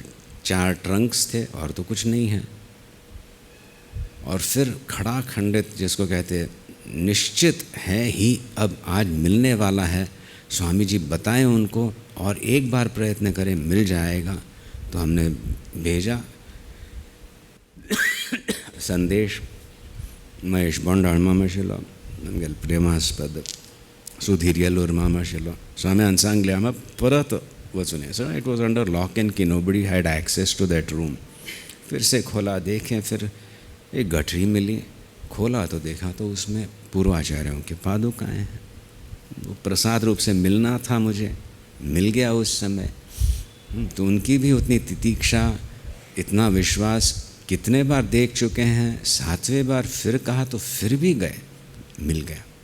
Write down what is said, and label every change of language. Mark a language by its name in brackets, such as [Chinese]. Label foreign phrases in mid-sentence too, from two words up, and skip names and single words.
[Hindi] 4 ट्रंक्स थे और तो कुछ नहीं है। और फिर खड़ा खंडित जिसको कहते हैं निश्चित है ही अब आज मिलने वाला है, स्वामी जी बताएं उनको और एक बार प्रयत्न करें मिल जाएगा। तो हमने भेजा संदेश [Konkani] महेश बोंडाळ मामा आशिल्लो, आमगेलो प्रेमास्पद सुधीर येलूर मामा आशिल्लो। स्वाम्यान सांगलें आमी परत वचून येया। [English] So it was under lock and key, nobody had access to that room. [Hindi] फिर से खोला, देखें, फिर एक गठरी मिली, खोला तो देखा तो उसमें पूर्वाचार्यों के पादुकाएँ हैं। वो प्रसाद रूप से मिलना था, मुझे मिल गया उस समय। तो उनकी भी उतनी तितीक्षा, इतना विश्वास, कितने बार देख चुके हैं, 7वें बार फिर कहा तो फिर भी गए, मिल गया।